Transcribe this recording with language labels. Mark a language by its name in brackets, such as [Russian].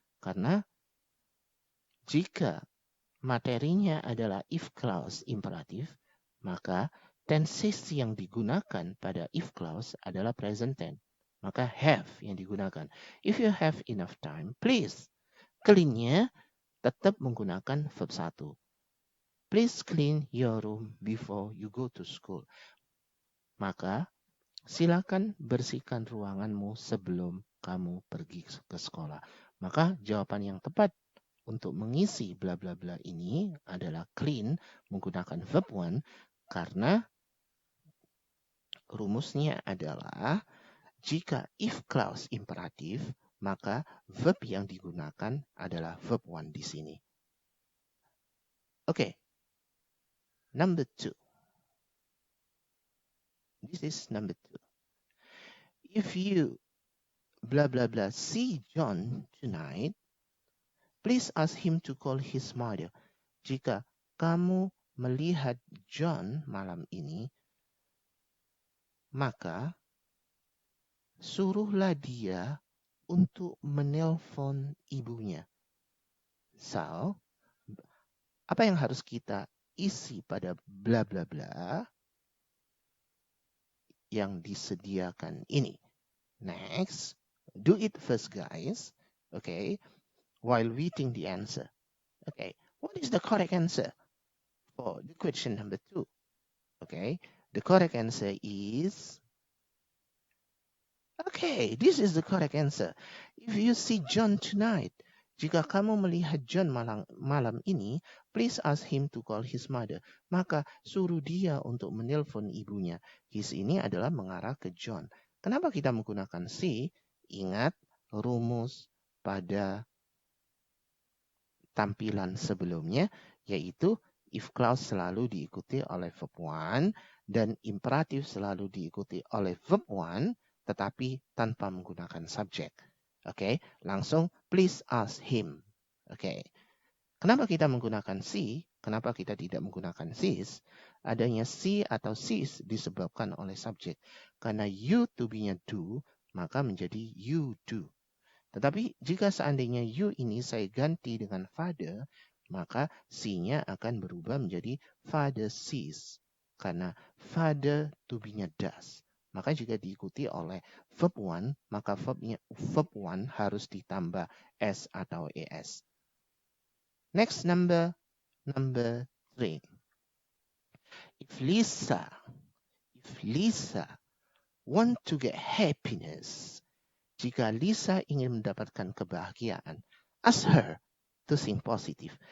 [Indonesian] Karena jika materinya adalah if clause imperatif, maka tenses yang digunakan pada if clause adalah present tense. Maka have yang digunakan. [English] If you have enough time, please. Clean-nya [Indonesian] tetap menggunakan [English] verb 1. Please clean your room before you go to school. Maka [Indonesian] silakan bersihkan ruanganmu sebelum kamu pergi ke sekolah. Maka jawaban yang tepat untuk mengisi bla bla bla ini adalah clean menggunakan verb one karena rumusnya adalah jika if clause imperatif, maka verb yang digunakan adalah verb one di sini. [English] Okay, number 2. This is number 2. If you blah blah blah see John tonight, please ask him to call his mother. [Indonesian] Jika kamu melihat John malam ini, maka suruhlah dia untuk menelpon ibunya. So, apa yang harus kita isi pada bla bla bla yang disediakan ini? [English] Next, do it first, guys. Okay, while waiting the answer. Okay, what is the correct answer for the question number 2? Okay, the correct answer is, okay, this is the correct answer. If you see John tonight, [Indonesian] jika kamu melihat John malam ini, [English] please ask him to call his mother. [Indonesian] Maka suruh dia untuk menelpon ibunya. His ini adalah mengarah ke John. Kenapa kita menggunakan si? Ingat rumus pada tampilan sebelumnya, yaitu if clause selalu diikuti oleh verb one dan imperatif selalu diikuti oleh verb one, tetapi tanpa menggunakan subjek. [English] Oke, langsung please ask him. [Indonesian] Oke, kenapa kita menggunakan si? Kenapa kita tidak menggunakan sis? Adanya si atau sis disebabkan oleh subjek. Karena you to be-nya do, maka menjadi you do. Tetapi jika seandainya you ini saya ganti dengan father, maka si-nya akan berubah menjadi father sees. Karena father to be-nya does. Maka jika diikuti oleh verb one, maka verb one harus ditambah s atau es. [English] Next number 3. If Lisa want to get happiness, [Indonesian] jika Lisa ingin mendapatkan kebahagiaan, [English] ask her to think positive.